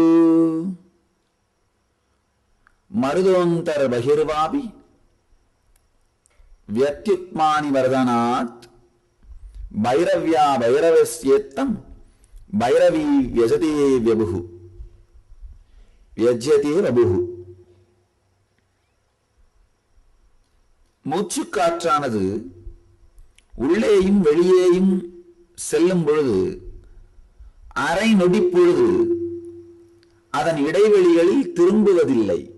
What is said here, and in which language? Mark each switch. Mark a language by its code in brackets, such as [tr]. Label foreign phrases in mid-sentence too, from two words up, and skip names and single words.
[sa] मरुदोऽन्तर्बहिर्वापि व्यत्युक्मानि मरुदानात् भैरव्या भैरवस्येत्तं भैरवी व्यजते वपुः व्यज्यते वपुः। [ta] மூச்சுக்காற்றானது உள்ளேயும் வெளியேயும் செல்லும் பொழுது அரை நொடி பொழுது அதன் இடைவெளிகளில் திரும்புவதில்லை.